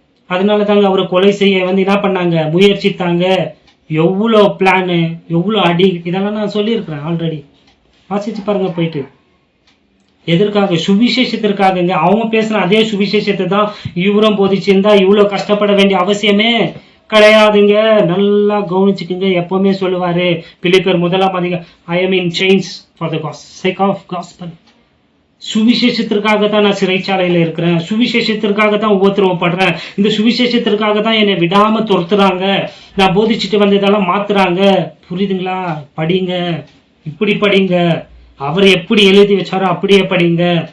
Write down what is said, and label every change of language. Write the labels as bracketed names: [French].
[Tamil] அதனால தாங்க அவரை கொலை செய்ய வந்து என்ன பண்ணாங்க? முயற்சித்தாங்க. எவ்வளோ பிளானு, எவ்வளோ அடி, இதெல்லாம் நான் சொல்லியிருக்கிறேன் ஆல்ரெடி. வாசிச்சு பாருங்க போயிட்டு. எதற்காக? சுவிசேஷத்திற்காகங்க. அவங்க பேசுன அதே சுவிசேஷத்தை தான் இவரும் போதிச்சிருந்தா இவ்வளோ கஷ்டப்பட வேண்டிய அவசியமே கிடையாதுங்க. நல்லா கவனிச்சுக்குங்க. எப்பவுமே சொல்லுவாரு பிலிப்பியர் 1ஆம் அதிகாரம், [English] I am in chains for the sake of gospel. [Tamil] சுவிசேஷத்திற்காக தான் நான் சிறைச்சாலையில இருக்கிறேன். சுவிசேஷத்திற்காக தான் உபத்திரவப்படுறேன். இந்த சுவிசேஷத்திற்காக தான் என்னை விடாம துரத்துறாங்க. நான் போதிச்சுட்டு வந்ததெல்லாம் மாத்துறாங்க. புரியுதுங்களா? படிங்க, இப்படி படிங்க. அவர் எப்படி எழுதி வச்சாரோ அப்படியே படிங்க.